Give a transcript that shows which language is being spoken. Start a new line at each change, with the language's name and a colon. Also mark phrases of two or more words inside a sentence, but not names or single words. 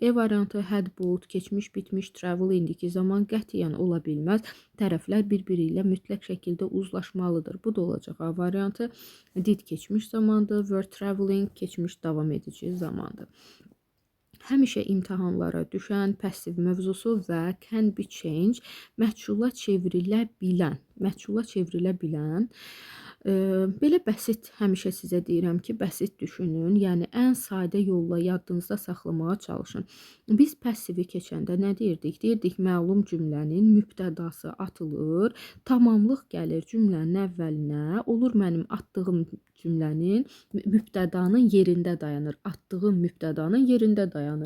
Azerbaijani: E variantı
English: had bought
Azerbaijani: keçmiş bitmiş, travel indiki zaman qətiyyən ola bilməz. Tərəflər bir-biri ilə mütləq şəkildə uzlaşmalıdır. Bu da olacaq A variantı. Did keçmiş zamandır,
English: were traveling
Azerbaijani: keçmiş davam edici zamandır. Həmişə imtahanlara düşən passiv mövzusu və
English: can be changed
Azerbaijani: məchula çevrilə bilən. Belə bəsit, həmişə sizə deyirəm ki, bəsit düşünün, yəni ən sadə yolla yadınızda saxlamağa çalışın. Biz passivi keçəndə nə deyirdik? Deyirdik, məlum cümlənin mübtədası atılır, tamamlıq gəlir cümlənin əvvəlinə, olur mənim atdığım cümlənin mübtədanın yerində dayanır, atdığım mübtədanın yerində dayanır.